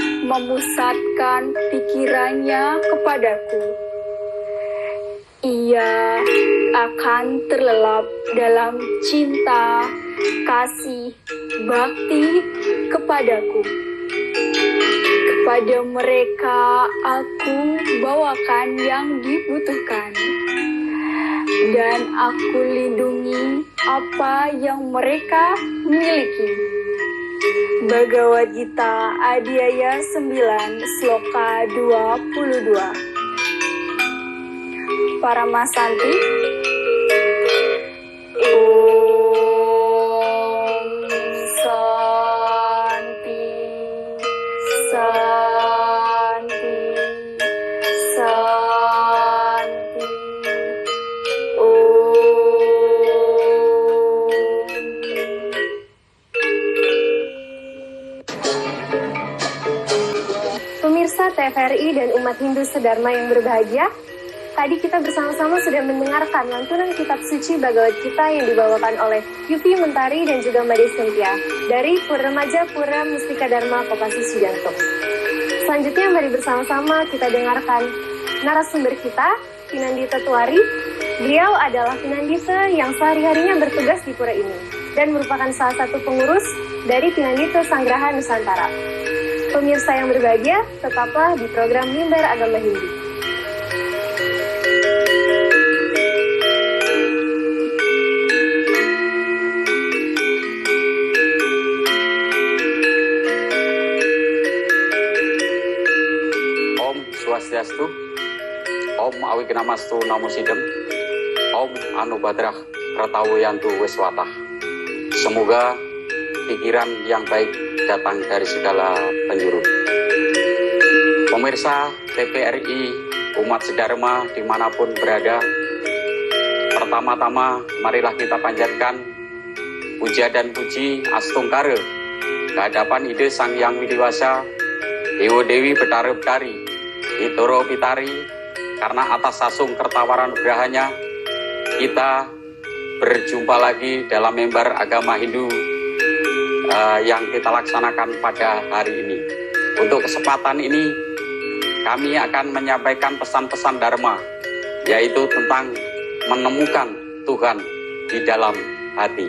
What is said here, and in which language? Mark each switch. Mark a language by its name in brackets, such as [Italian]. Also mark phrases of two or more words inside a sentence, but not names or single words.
[Indonesian] memusatkan pikirannya kepadaku, ia akan terlelap dalam cinta, kasih, bakti kepadaku. Kepada mereka aku bawakan yang dibutuhkan, dan aku lindungi apa yang mereka miliki. Bhagavad Gita Adhyaya 9 Sloka 22. [Sanskrit] Paramasanti. Om Santi Santi Santi. [Indonesian] Pemirsa TVRI dan umat Hindu sedharma yang berbahagia, tadi kita bersama-sama sudah mendengarkan lantunan kitab suci Bhagavad Gita yang dibawakan oleh Yufi Mentari dan juga Made Cynthia dari Pura Remaja Pura Mustika Dharma Kopassus Cijantung. Selanjutnya mari bersama-sama kita dengarkan narasumber kita, Pinandita Tuari, Beliau adalah Pinandita yang sehari-harinya bertugas di pura ini dan merupakan salah satu pengurus dari Pinandita Sanggraha Nusantara. Pemirsa yang berbahagia, tetaplah di program Mimbar Agama Hindu. [Sanskrit] Om Swastiastu, Om Awignamastu Namo Sidem, Om Anubadrah Pratawoyantu Weswatah. [Indonesian] Semoga pikiran yang baik datang dari segala penjuru. Pemirsa TPRI, umat sedharma dimanapun berada, pertama-tama marilah kita panjatkan puja dan puji astungkara kehadapan Ide Sang Hyang Widiwasa, Dewa Dewi Betara Betari, Hitoro Pitari, karena atas sasung kertawaran nugrahanya kita berjumpa lagi dalam mimbar agama Hindu yang kita laksanakan pada hari ini. Untuk kesempatan ini kami akan menyampaikan pesan-pesan Dharma, yaitu tentang menemukan Tuhan di dalam hati.